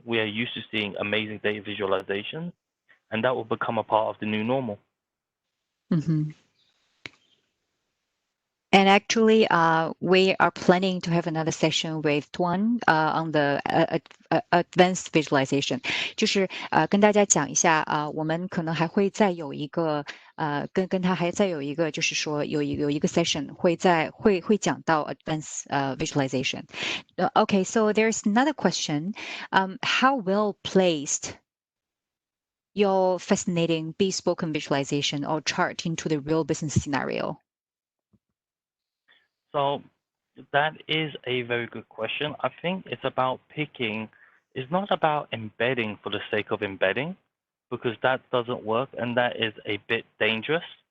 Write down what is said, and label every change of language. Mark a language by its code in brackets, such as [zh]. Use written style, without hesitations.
[en] We are used to seeing amazing data visualizations, and that will become a part of the new normal. Mm-hmm. And actually, we are planning to have another session with Tuan on the advanced visualization. [zh] 就是跟大家讲一下我们可能还会再有一个跟他还再有一个就是说有一个 session 会讲到 advanced visualization. [en] Okay, so there's another question. How well placed your fascinating bespoke visualization or chart into the real business scenario? So that is a very good question. I think it's about picking, it's not about embedding for the sake of embedding, because that doesn't work and that is a bit dangerous.